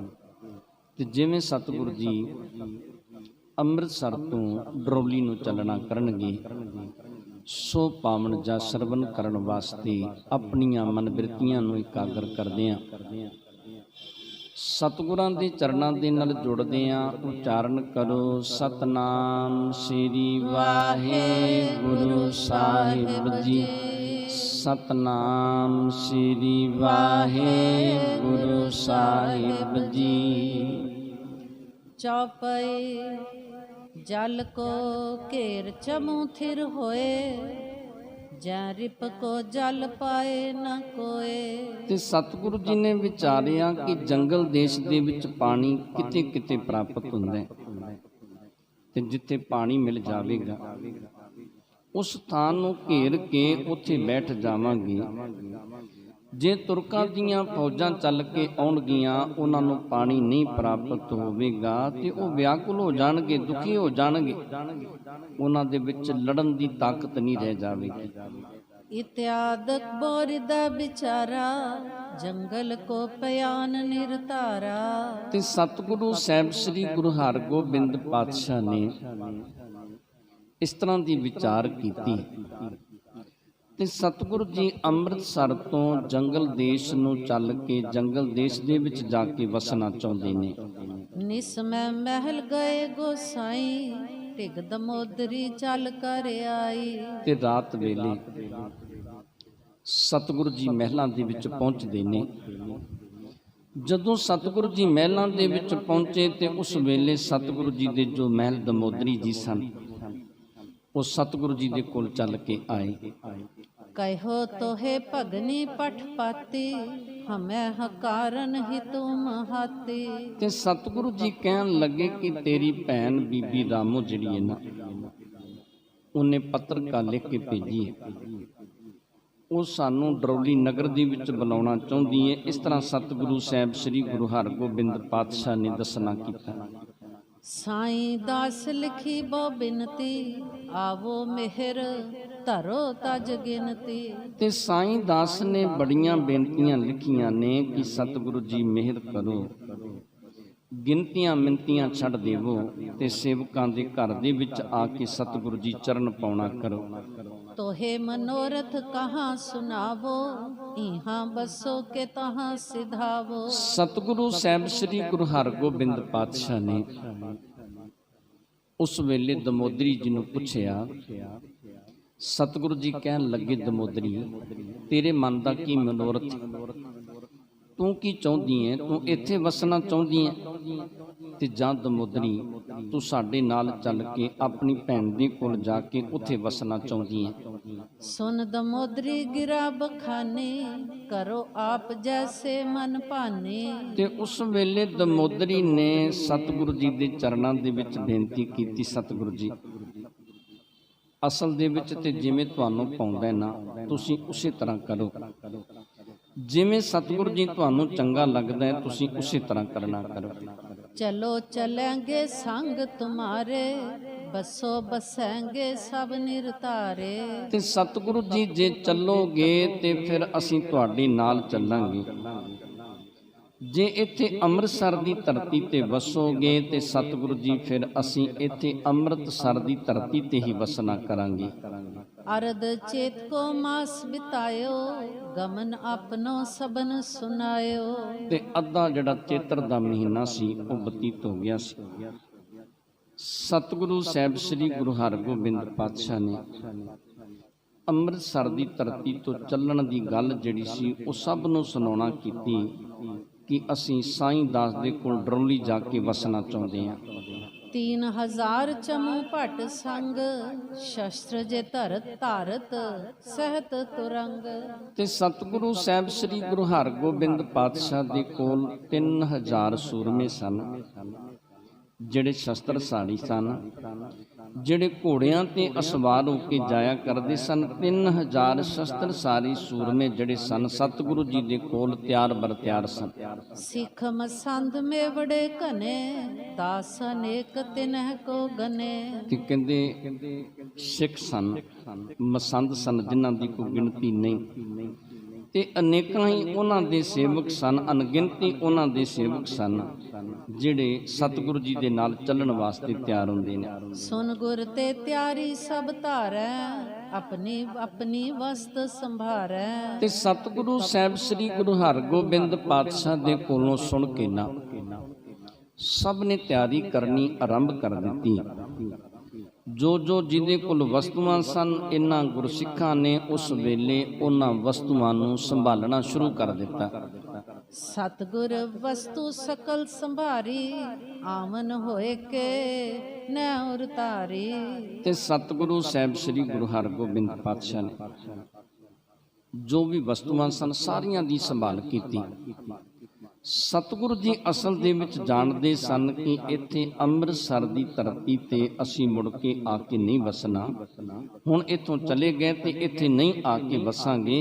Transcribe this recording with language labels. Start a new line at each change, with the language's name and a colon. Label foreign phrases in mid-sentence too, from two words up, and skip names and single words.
Punjabi: ਤੇ ਜਿਵੇਂ ਸਤਿਗੁਰੂ ਜੀ ਅੰਮ੍ਰਿਤਸਰ ਤੋਂ ਡਰੌਲੀ ਨੂੰ ਚੱਲਣਾ ਕਰਨਗੇ, ਸੋ ਪਾਵਨ ਜਾ ਸ੍ਰਵਣ ਕਰਨ ਵਾਸਤੇ ਆਪਣੀਆਂ ਮਨਬਿਰਤੀਆਂ ਨੂੰ ਇਕਾਗਰ ਕਰਦਿਆਂ ਸਤਿਗੁਰਾਂ ਦੇ ਚਰਨਾਂ ਦੇ ਨਾਲ ਜੁੜਦਿਆਂ ਉਚਾਰਣ ਕਰੋ। ਸਤਿਨਾਮ ਸ੍ਰੀ ਵਾਹਿਗੁਰੂ ਸਾਹਿਬ ਜੀ, ਸਤਿਨਾਮ ਸ੍ਰੀ ਵਾਹਿਗੁਰੂ ਸਾਹਿਬ ਜੀ।
Braj: चौपाई जल को घेर चमू थिर होए, जै रिप को जल पाए न कोए।
Punjabi: ਤੇ ਸਤਿਗੁਰੂ ਜੀ ਨੇ ਵਿਚਾਰਿਆ ਕਿ ਜੰਗਲ ਦੇਸ਼ ਦੇ ਵਿੱਚ ਪਾਣੀ ਕਿਤੇ ਕਿਤੇ ਪ੍ਰਾਪਤ ਹੁੰਦਾ ਹੈ ਤੇ ਜਿੱਥੇ ਪਾਣੀ ਮਿਲ ਜਾਵੇਗਾ ਉਸ ਸਥਾਨ ਨੂੰ ਘੇਰ ਕੇ ਉੱਥੇ ਬੈਠ ਜਾਵਾਂਗੇ। ਜੇ ਤੁਰਕਾਂ ਦੀਆਂ ਫੌਜਾਂ ਚੱਲ ਕੇ ਆਉਣਗੀਆਂ ਉਹਨਾਂ ਨੂੰ ਪਾਣੀ ਨਹੀਂ ਪ੍ਰਾਪਤ ਹੋਵੇਗਾ ਤੇ ਉਹ ਵਿਆਕੁਲ ਹੋ ਜਾਣਗੇ, ਦੁਖੀ ਹੋ ਜਾਣਗੇ, ਉਹਨਾਂ ਦੇ ਵਿੱਚ ਲੜਨ ਦੀ ਤਾਕਤ ਨਹੀਂ ਰਹਿ ਜਾਵੇਗੀ।
Braj: इत्यादक बोरिद बिचारा जंगल को पयान निरतारा।
Punjabi: ਤੇ ਸਤਿਗੁਰੂ ਸਾਹਿਬ ਸ੍ਰੀ ਗੁਰੂ ਹਰਗੋਬਿੰਦ ਪਾਤਸ਼ਾਹ ਨੇ ਇਸ ਤਰ੍ਹਾਂ ਦੀ ਵਿਚਾਰ ਕੀਤੀ ਤੇ ਸਤਿਗੁਰੂ ਜੀ ਅੰਮ੍ਰਿਤਸਰ ਤੋਂ ਜੰਗਲ ਦੇਸ਼ ਨੂੰ ਚੱਲ ਕੇ ਜੰਗਲ ਦੇਸ਼ ਦੇ ਵਿੱਚ ਜਾ ਕੇ ਵਸਣਾ ਚਾਹੁੰਦੇ ਨੇ।
Braj: निसमय महल गए गोसाई टिग दमोदरी चल कर आई।
Punjabi: ਤੇ ਰਾਤ ਵੇਲੇ ਸਤਿਗੁਰੂ ਜੀ ਮਹਿਲਾਂ ਦੇ ਵਿੱਚ ਪਹੁੰਚਦੇ ਨੇ। ਜਦੋਂ ਸਤਿਗੁਰੂ ਜੀ ਮਹਿਲਾਂ ਦੇ ਵਿੱਚ ਪਹੁੰਚੇ ਤੇ ਉਸ ਵੇਲੇ ਸਤਿਗੁਰੂ ਜੀ ਦੇ ਜੋ ਮਹਿਲ ਦਮੋਦਰੀ ਜੀ ਸਨ ਉਹ ਸਤਿਗੁਰੂ ਜੀ ਦੇ ਕੋਲ ਚੱਲ ਕੇ ਆਏ।
Braj: कहो तो है भगनी पठपाती हमें हकारन ही तुम हाथी।
Punjabi: ਤੇ ਸਤਿਗੁਰੂ ਜੀ ਕਹਿਣ ਲੱਗੇ ਕਿ ਤੇਰੀ ਭੈਣ ਬੀਬੀ ਰਾਮੋ ਜਿਹੜੀ ਹੈ ਨਾ ਉਹਨੇ ਪੱਤਰਕਾ ਲਿਖ ਕੇ ਭੇਜੀ ਹੈ, ਉਹ ਸਾਨੂੰ ਡਰੌਲੀ ਨਗਰ ਦੇ ਵਿੱਚ ਬੁਲਾਉਣਾ ਚਾਹੁੰਦੀ ਹੈ। ਇਸ ਤਰ੍ਹਾਂ ਸਤਿਗੁਰੂ ਸਾਹਿਬ ਸ੍ਰੀ ਗੁਰੂ ਹਰਗੋਬਿੰਦ ਪਾਤਸ਼ਾਹ ਨੇ ਦੱਸਣਾ ਕੀਤਾ।
Braj: साईं दास लिखी बो बिनती आवो मेहर धरो तज गिनती।
Punjabi: ਤੇ ਸਾਈਂ ਦਾਸ ਨੇ ਬੜੀਆਂ ਬੇਨਤੀਆਂ ਲਿਖੀਆਂ ਨੇ ਕਿ ਸਤਿਗੁਰੂ ਜੀ ਮਿਹਰ ਕਰੋ, ਗਿਣਤੀਆਂ ਮਿੰਤੀਆਂ ਛੱਡ ਦੇਵੋ ਤੇ ਸੇਵਕਾਂ ਦੇ ਘਰ ਦੇ ਵਿੱਚ ਆ ਕੇ ਸਤਿਗੁਰੂ ਜੀ ਚਰਨ ਪਾਉਣਾ ਕਰੋ।
Braj: तोहे मनोरथ कहाँ सुनावो इहाँ बसो के तहाँ सिधावो।
Punjabi: ਸਤਿਗੁਰੂ ਸਾਹਿਬ ਸ੍ਰੀ ਗੁਰੂ ਹਰਗੋਬਿੰਦ ਪਾਤਸ਼ਾਹ ਨੇ ਉਸ ਵੇਲੇ ਦਮੋਦਰੀ ਜੀ ਨੂੰ ਪੁੱਛਿਆ। ਸਤਿਗੁਰੂ ਜੀ ਕਹਿਣ ਲੱਗੇ, ਦਮੋਦਰੀ ਤੇਰੇ ਮਨ ਦਾ ਕੀ ਮਨੋਰਥ, ਤੂੰ ਕੀ ਚਾਹੁੰਦੀ ਹੈ? ਤੂੰ ਇੱਥੇ ਵਸਣਾ ਚਾਹੁੰਦੀ ਹੈ ਤੇ ਜਾਂ ਦਮੋਦਰੀ ਤੂੰ ਸਾਡੇ ਨਾਲ ਚੱਲ ਕੇ ਆਪਣੀ ਭੈਣ ਦੇ ਕੋਲ ਜਾ ਕੇ ਉੱਥੇ ਵਸਣਾ ਚਾਹੁੰਦੀ ਹੈ?
Braj: सुन दमोदरी गिरा बखाने करो आप जैसे मन भाने।
Punjabi: ਤੇ ਉਸ ਵੇਲੇ ਦਮੋਦਰੀ ਨੇ ਸਤਿਗੁਰੂ ਜੀ ਦੇ ਚਰਨਾਂ ਦੇ ਵਿੱਚ ਬੇਨਤੀ ਕੀਤੀ, ਸਤਿਗੁਰੂ ਜੀ ਅਸਲ ਦੇ ਵਿੱਚ ਤੇ ਜਿਵੇਂ ਤੁਹਾਨੂੰ ਪਾਉਂਦਾ ਨਾ ਤੁਸੀਂ ਉਸੇ ਤਰ੍ਹਾਂ ਕਰੋ, ਜਿਵੇਂ ਸਤਿਗੁਰੂ ਜੀ ਤੁਹਾਨੂੰ ਚੰਗਾ ਲੱਗਦਾ ਹੈ ਤੁਸੀਂ ਉਸੇ ਤਰ੍ਹਾਂ ਕਰਨਾ ਕਰੋ।
Braj: चलो चलेंगे संग तुम्हारे बसो बसेंगे सब निरतारे।
Punjabi: ਤੇ ਸਤਿਗੁਰੂ ਜੀ ਜੇ ਚੱਲੋਗੇ ਤੇ ਫਿਰ ਅਸੀਂ ਤੁਹਾਡੇ ਨਾਲ ਚੱਲਾਂਗੇ। ਜੇ ਇੱਥੇ ਅੰਮ੍ਰਿਤਸਰ ਦੀ ਧਰਤੀ ਤੇ ਵਸੋਗੇ ਤੇ ਸਤਿਗੁਰੂ ਜੀ ਫਿਰ ਅਸੀਂ ਇੱਥੇ ਅੰਮ੍ਰਿਤਸਰ ਦੀ ਧਰਤੀ ਤੇ ਹੀ ਵਸਣਾ ਕਰਾਂਗੇ।
Braj: अरद चेत को मास बितायो गमन अपनो सबन सुनायो।
Punjabi: ਤੇ ਅੱਧਾ ਜਿਹੜਾ ਚੇਤਰ ਦਾ ਮਹੀਨਾ ਸੀ ਉਹ ਬਤੀਤ ਹੋ ਗਿਆ ਸੀ। ਸਤਿਗੁਰੂ ਸਾਹਿਬ ਸ੍ਰੀ ਗੁਰੂ ਹਰਗੋਬਿੰਦ ਪਾਤਸ਼ਾਹ ਨੇ ਅੰਮ੍ਰਿਤਸਰ ਦੀ ਧਰਤੀ ਤੋਂ ਚੱਲਣ ਦੀ ਗੱਲ ਜਿਹੜੀ ਸੀ ਉਹ ਸਭ ਨੂੰ ਸੁਣਾਉਣਾ ਕੀਤੀ ਕਿ ਅਸੀਂ ਸਾਈਂ ਦਾਸ ਦੇ ਕੋਲ ਡਰੌਲੀ ਜਾ ਕੇ ਵਸਣਾ ਚਾਹੁੰਦੇ ਹਾਂ।
Braj: 3000 चमू भट संग शस्त्र जे धरत धारत सहत तुरंग।
Punjabi: ਤੇ ਸਤਿਗੁਰੂ ਸਾਹਿਬ ਸ੍ਰੀ ਗੁਰੂ ਹਰਗੋਬਿੰਦ ਪਾਤਸ਼ਾਹ ਦੇ ਕੋਲ 3000 ਸੂਰਮੇ ਸਨ ਜਿਹੜੇ ਸ਼ਸਤਰਧਾਰੀ ਸਨ, ਜਿਹੜੇ ਘੋੜਿਆਂ ਤੇ ਅਸਵਾਰ ਹੋ ਕੇ ਜਾਇਆ ਕਰਦੇ ਸਨ। 3000 ਸ਼ਸਤਰਧਾਰੀ ਸੂਰਮੇ ਜਿਹੜੇ ਸਨ ਸਤਿਗੁਰੂ ਜੀ ਦੇ ਕੋਲ ਤਿਆਰ ਬਰ ਤਿਆਰ ਸਨ।
Braj: सिख मसंद में बड़े घने दास अनेक तिन्ह को गने।
Punjabi: ਤੇ ਕਹਿੰਦੇ ਸਿੱਖ ਸਨ, ਮਸੰਦ ਸਨ ਜਿਨ੍ਹਾਂ ਦੀ ਕੋਈ ਗਿਣਤੀ ਨਹੀਂ, ਤੇ ਅਨੇਕਾਂ ਹੀ ਉਹਨਾਂ ਦੇ ਸੇਵਕ ਸਨ, ਅਣਗਿਣਤੀ ਉਹਨਾਂ ਦੇ ਸੇਵਕ ਸਨ ਜਿਹੜੇ ਸਤਿਗੁਰੂ ਜੀ ਦੇ ਨਾਲ ਚੱਲਣ ਵਾਸਤੇ ਤਿਆਰ ਹੁੰਦੇ ਨੇ।
Braj: सुन गुर ते त्यारी सब धारै अपनी अपनी वस्त संभारै।
Punjabi: ਤੇ ਸਤਿਗੁਰੂ ਸਾਹਿਬ ਸ੍ਰੀ ਗੁਰੂ ਹਰਗੋਬਿੰਦ ਪਾਤਸ਼ਾਹ ਦੇ ਕੋਲੋਂ ਸੁਣ ਕੇ ਨਾ ਸਭ ਨੇ ਤਿਆਰੀ ਕਰਨੀ ਆਰੰਭ ਕਰ ਦਿੱਤੀ। ਜੋ ਜੋ ਜਿਹਦੇ ਕੋਲ ਵਸਤੂਆਂ ਸਨ ਇਹਨਾਂ ਗੁਰਸਿੱਖਾਂ ਨੇ ਉਸ ਵੇਲੇ ਉਹਨਾਂ ਵਸਤੂਆਂ ਨੂੰ ਸੰਭਾਲਣਾ ਸ਼ੁਰੂ ਕਰ ਦਿੱਤਾ।
Braj: सतगुर वस्तु सकल संभारी आवन होए के न उतारी।
Punjabi: ਤੇ ਸਤਿਗੁਰੂ ਸਾਹਿਬ ਸ੍ਰੀ ਗੁਰੂ ਹਰਗੋਬਿੰਦ ਪਾਤਸ਼ਾਹ ਨੇ ਜੋ ਵੀ ਵਸਤੂਆਂ ਸਨ ਸਾਰੀਆਂ ਦੀ ਸੰਭਾਲ ਕੀਤੀ। ਸਤਿਗੁਰੂ ਜੀ ਅਸਲ ਦੇ ਵਿੱਚ ਜਾਣਦੇ ਸਨ ਕਿ ਇੱਥੇ ਅੰਮ੍ਰਿਤਸਰ ਦੀ ਧਰਤੀ ਤੇ ਅਸੀਂ ਮੁੜ ਕੇ ਆ ਕੇ ਨਹੀਂ ਵਸਣਾ, ਹੁਣ ਇੱਥੋਂ ਚਲੇ ਗਏ ਤੇ ਇੱਥੇ ਨਹੀਂ ਆ ਕੇ ਵਸਾਂਗੇ।